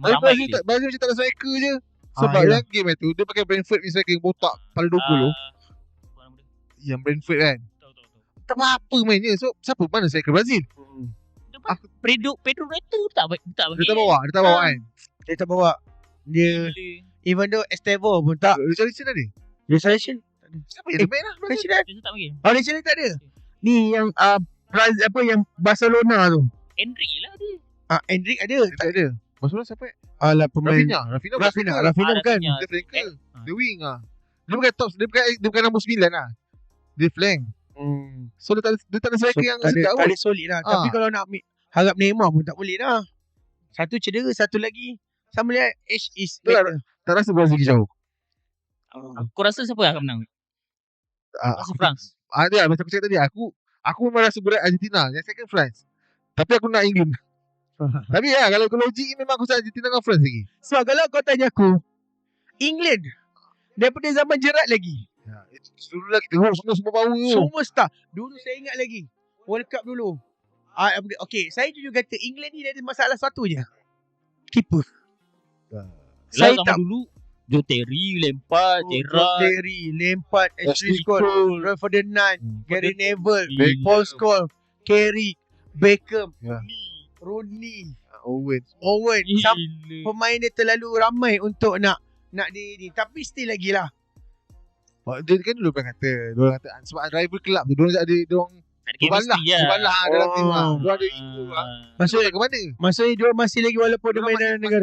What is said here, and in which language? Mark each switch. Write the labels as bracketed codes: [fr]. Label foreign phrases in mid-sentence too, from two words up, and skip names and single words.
[ms] Brazil macam tak ada striker je. Sebab yang game tu dia pakai Brentford ni striker yang botak kepala 20 tu. Yang Brentford kan. Tak apa mainnya. So siapa mana striker Brazil? Pedro Neto tak bagi. Dia tak bawa kan. Dia tak bawa. Dia [en] even though [ms] Estevao pun tak. Richarlison ada. Richarlison Siapa yang main lah Brazil? Dia tak bagi. Richarlison tak ada. Ni yang Brazil yang Barcelona tu. Endrick lah dia. Endrick ada. Tak ada. Maksudnya siapa? Alah pemain Rafinha bukan. Dia flanker. Dia wing lah. Dia bukan top. Dia bukan nombor 9 lah. Dia flank. So dia tak ada striker yang sedap pun. Tak ada solid lah. Tapi kalau nak harap Neymar pun tak boleh lah. Satu cedera, satu lagi. Sama dia [en] age is better. [ms] Tak rasa Brazil jauh. Aku rasa siapa yang akan menang? Rasa France. Ada macam aku cakap tadi. Aku memang rasa berat Argentina. Yang second France. Tapi aku nak England. Tapi kalau logik memang aku rasa Argentina dengan France lagi. So kalau kau tanya aku, England daripada zaman Gerrard lagi. Dulu lah kita semua power tu. Semua star. Dulu saya ingat lagi World Cup dulu. Okay, saya jujur kata England ni ada masalah satu je. Keeper. Saya tak dulu Joe Terry, Lampard, Gerrard, Ashley Cole, Roy Ferdinand, Gary Neville, Paul Scholes, Carrick, Beckham, Rooney, Owen. Pemain dia terlalu ramai untuk nak dia ni. Tapi still lagi lah. Dia kan dulu pernah kata, diorang kata sebab [en] rival club [ms] tu, diorang ada Berbalah dalam tim lah. Diorang ada ego lah. Maksudnya ke mana? Maksudnya diorang masih lagi walaupun dia main dalam negara.